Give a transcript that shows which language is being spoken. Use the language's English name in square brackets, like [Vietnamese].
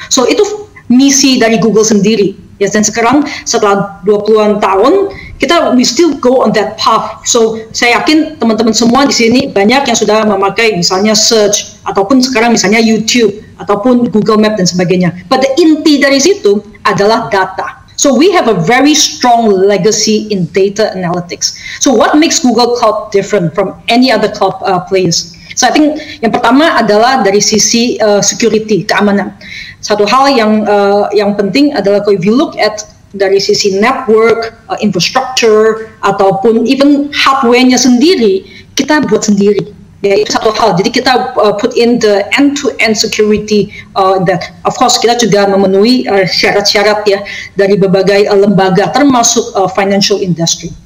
[Indonesian] So itu misi dari Google sendiri ya, dan sekarang setelah 20-an tahun kita [English] we still go on that path. [Indonesian] So saya yakin teman-teman semua di sini banyak yang sudah memakai misalnya search ataupun sekarang misalnya YouTube ataupun Google Map dan sebagainya. [English] But the [Indonesian] inti dari situ adalah data. [English] So we have a very strong legacy in data analytics. So what makes Google Cloud different from any other cloud players? So I think [Indonesian] yang pertama adalah dari sisi security, keamanan. Satu hal yang penting adalah [English] if you look at [Indonesian] dari sisi network, infrastructure, ataupun even hardware-nya sendiri, kita buat sendiri. Ya, itu satu hal. Jadi kita [English] put in the end-to-end security that, of course, [Indonesian] kita juga memenuhi syarat-syarat ya dari berbagai lembaga, termasuk financial industry.